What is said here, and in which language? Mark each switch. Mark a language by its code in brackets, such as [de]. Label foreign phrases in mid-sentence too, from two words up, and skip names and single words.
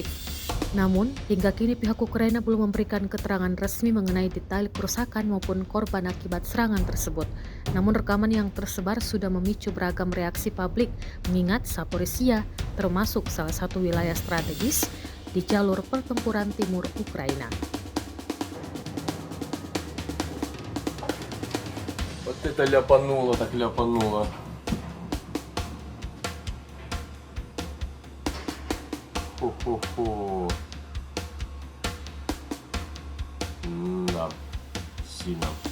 [id] Namun, hingga kini pihak Ukraina belum memberikan keterangan resmi mengenai detail kerusakan maupun korban akibat serangan tersebut. Namun rekaman yang tersebar sudah memicu beragam reaksi publik, mengingat Zaporizhia termasuk salah satu wilayah strategis di jalur pertempuran timur Ukraina. [ru] Вот это ляпануло, так ляпануло. Хо-хо-хо. Да, сильно.